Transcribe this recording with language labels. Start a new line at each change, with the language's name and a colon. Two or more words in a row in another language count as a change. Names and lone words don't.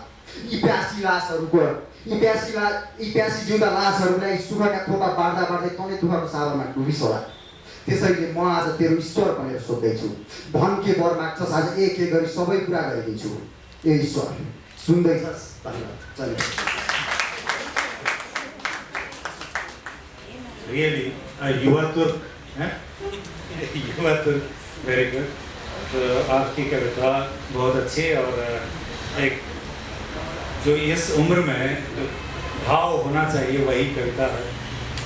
Nepali: यी प्यासी जिउँदा लासहरूलाई सुखका थोपा बाँड्दा बाँड्दै तँले दुःखको सागरमा डुबिस् होला। त्यसैले म आज तेरो ईश्वर भनेर सोध्दैछु, भन के वर माग्छस् आज एक एक गरी सबै कुरा गरिदिन्छु। ए ईश्वर सुन्दैछस्? धन्यवाद।
English: Really,
Hindi: युवा तुर्क हैं? युवा तुर्क
English: very good.
Hindi: तो आपकी कविता बहुत अच्छी और एक जो इस उम्र में जो भाव होना चाहिए वही कविता है।